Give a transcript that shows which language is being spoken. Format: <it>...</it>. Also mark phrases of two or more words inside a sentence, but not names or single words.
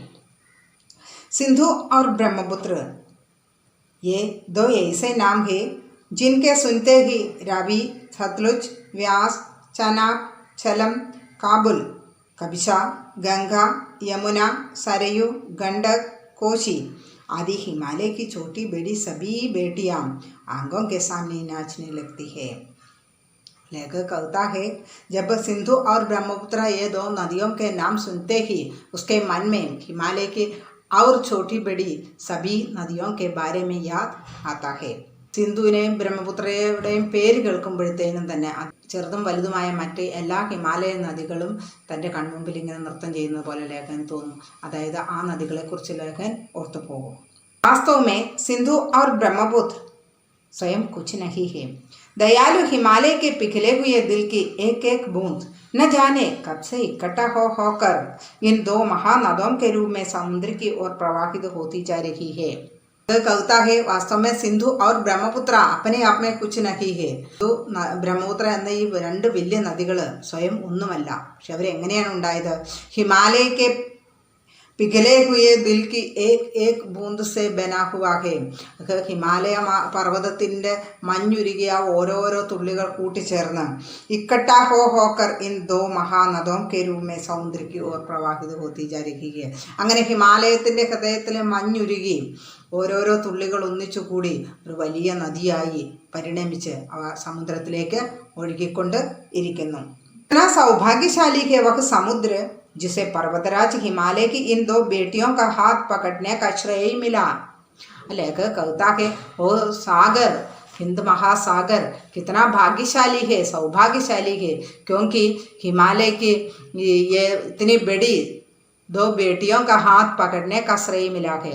<hi>सिंधु और ब्रह्मपुत्र ये दो ऐसे नाम हैं जिनके सुनते ही रावी, सतलुज, व्यास, चनाब, झेलम, काबुल, कबिशा, गंगा, यमुना, सरयू, गंडक, कोसी आदि हिमालय की छोटी बड़ी सभी बेटियां आंखों के सामने नाचने लगती है। लेखक कहता है, जब सिंधु और ब्रह्मपुत्र ये दो नदियों के नाम सुनते ही उसके मन में हिमालय की और छोटी बड़ी सभी नदियों के बारे में याद आता है।</hi> <ml>സിന്ധുവിനെയും ബ്രഹ്മപുത്രയുടെയും പേര് കേൾക്കുമ്പോഴത്തേനും തന്നെ ചെറുതും വലുതുമായ മറ്റ് എല്ലാ ഹിമാലയൻ നദികളും തൻ്റെ കൺമുമ്പിൽ ഇങ്ങനെ നൃത്തം ചെയ്യുന്നത് പോലെ ലേഖകന് തോന്നും. അതായത് ആ നദികളെക്കുറിച്ച് ലേഖകൻ ഓർത്തു പോകും.</ml> <hi>वास्तव में सिंधु और ब्रह्मपुत्र स्वयं कुछ नहीं है। दयालु हिमालय के पिघले हुए दिल की एक एक बूंद न जाने कब से इकट्ठा होकर इन दो महानदों के रूप में समुद्र की ओर प्रवाहित होती जा रही है। कहता है, वास्तव में सिंधु और ब्रह्मपुत्र अपने आप में कुछ नहीं है.</hi> <ml>ബ്രഹ്മപുത്ര എന്ന ഈ രണ്ട് വലിയ നദികൾ സ്വയം ഒന്നുമല്ല. പക്ഷെ അവരെങ്ങനെയാണ് ഉണ്ടായത്? ഹിമാലയക്ക്</ml> <hi>पिघले हुए दिल की एक एक बूंद से बना हुआ है.</hi> <ml>ഹിമാലയ പർവ്വതത്തിൻ്റെ മഞ്ഞുരുകിയ ഓരോരോ തുള്ളികൾ കൂട്ടിച്ചേർന്ന്</ml> <hi>इकट्ठा होकर इन दो महानदों के रूप में समुद्र की ओर प्रवाहित होती जा रही है.</hi> <ml>അങ്ങനെ ഹിമാലയത്തിൻ്റെ ഹൃദയത്തിൽ മഞ്ഞുരുകി ഓരോരോ തുള്ളികൾ ഒന്നിച്ചുകൂടി ഒരു വലിയ നദിയായി പരിണമിച്ച് അവ സമുദ്രത്തിലേക്ക് ഒഴുകിക്കൊണ്ട് ഇരിക്കുന്നു.</ml> <hi>സൗഭാഗ്യശാലി है वह समुद्र जिसे पर्वतराज हिमालय की इन दो बेटियों का हाथ पकड़ने का श्रेय मिला. लेखक कहता है, वो सागर, हिंद महासागर कितना भाग्यशाली है, सौभाग्यशाली है, क्योंकि हिमालय की ये इतनी बड़ी दो बेटियों का हाथ पकड़ने का श्रेय मिला है.</hi>